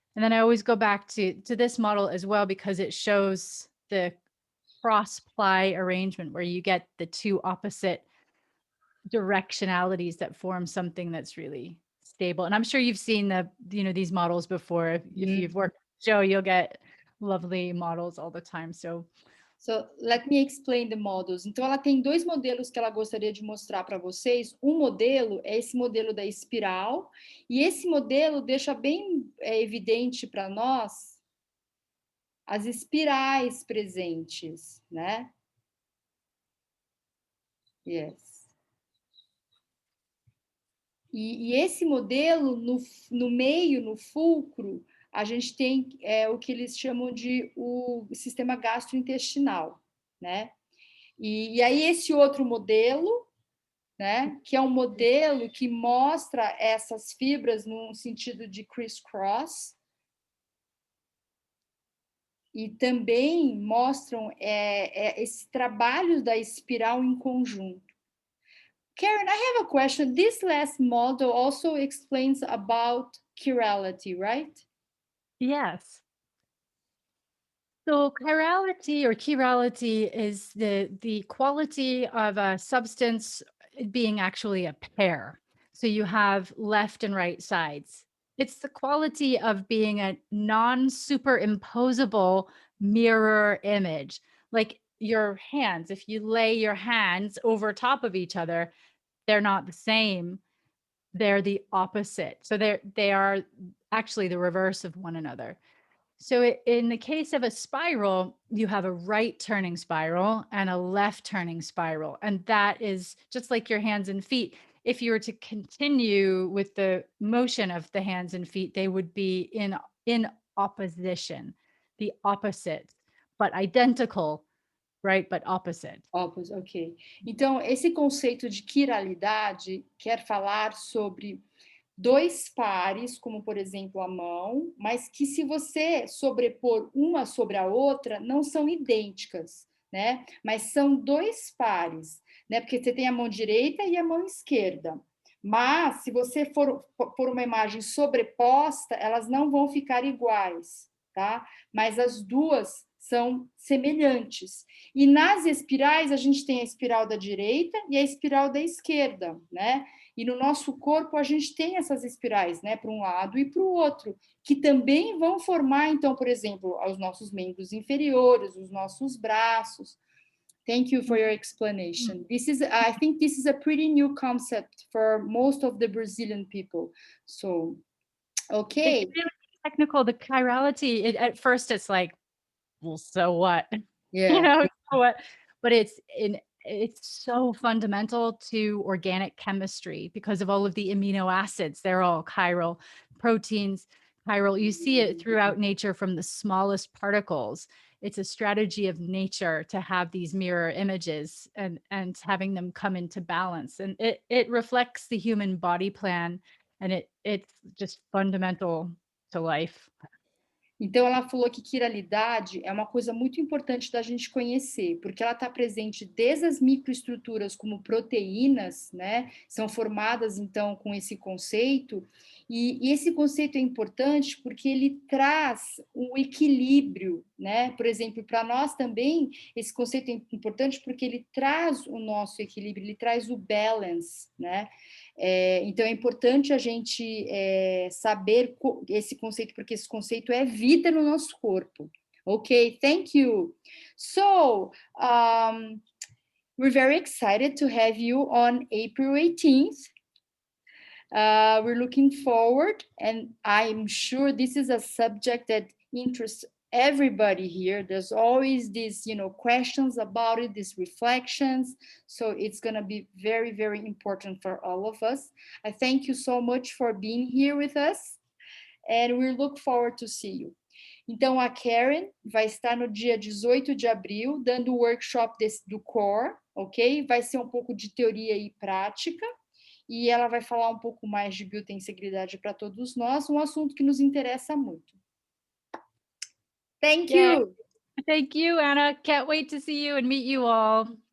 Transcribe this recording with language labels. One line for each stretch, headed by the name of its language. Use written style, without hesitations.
English: And then I always go back to this model as well, because it shows the cross ply arrangement where you get the two opposite directionalities that form something that's really stable. And I'm sure you've seen these models before. If Mhm. you've worked with Joe, you'll get lovely models all the time. So So let me explain the models.
Portuguese: Então, ela tem dois modelos que ela gostaria de mostrar para vocês. Um modelo é esse modelo da espiral, e esse modelo deixa bem evidente para nós as espirais presentes, né?
English: Yes.
Portuguese: E esse modelo, no meio, no fulcro, a gente tem o que eles chamam de o sistema gastrointestinal, né? E aí esse outro modelo, né, que é um modelo que mostra essas fibras num sentido de criss-cross, e também mostram esse trabalho da espiral em conjunto.
English: Karen, I have a question. This last model also explains about chirality, right? yes. So chirality or chirality is the quality of a substance being actually a pair. So you have left and right sides. It's the quality of being a non-superimposable mirror image. Like your hands, if you lay your hands over top of each other, they're not the same. They're the opposite. So they are actually the reverse of one another. So in the case of a spiral, you have a right turning spiral and a left turning spiral. And that is just like your hands and feet. If you were to continue with the motion of the hands and feet, they would be in opposition, the opposite, but identical, right? But opposite. Opposite, ok.
Portuguese: Então, esse conceito de quiralidade quer falar sobre dois pares, como por exemplo a mão, mas que se você sobrepor uma sobre a outra, não são idênticas, né? Mas são dois pares, né? Porque você tem a mão direita e a mão esquerda. Mas se você for por uma imagem sobreposta, elas não vão ficar iguais, tá? Mas as duas são semelhantes. E nas espirais, a gente tem a espiral da direita e a espiral da esquerda, né? E no nosso corpo a gente tem essas espirais, né, para um lado e para o outro, que também vão formar, então, por exemplo, os nossos membros inferiores, os nossos braços.
English: Thank you for your explanation. I think this is a pretty new concept for most of the Brazilian people. So, okay. It's really technical. The chirality, at first it's like, well, so what? Yeah. So what? But it's so fundamental to organic chemistry because of all of the amino acids. They're all chiral, proteins, chiral. You see it throughout nature from the smallest particles. It's a strategy of nature to have these mirror images and having them come into balance. And it reflects the human body plan, and it's just fundamental to life.
Portuguese: Então, ela falou que quiralidade é uma coisa muito importante da gente conhecer, porque ela está presente desde as microestruturas como proteínas, né? São formadas, então, com esse conceito, e esse conceito é importante porque ele traz um equilíbrio, né? Por exemplo, para nós também, esse conceito é importante porque ele traz o nosso equilíbrio, ele traz o balance, né? Então, é importante a gente saber esse conceito, porque esse conceito é vida no nosso corpo.
English: Okay, thank you. So, we're very excited to have you on April 18th. We're looking forward, and I'm sure this is a subject that interests everybody here. There's always these, questions about it, these reflections. So it's going to be very, very important for all of us. I thank you so much for being here with us, and we look forward to see you.
Portuguese: Então, a Karen vai estar no dia 18 de abril, dando o workshop do CORE, ok? Vai ser um pouco de teoria e prática, e ela vai falar um pouco mais de biotensegridade para todos nós, um assunto que nos interessa muito.
English: Thank Yeah. you. Thank you, Anna. Can't wait to see you and meet you all.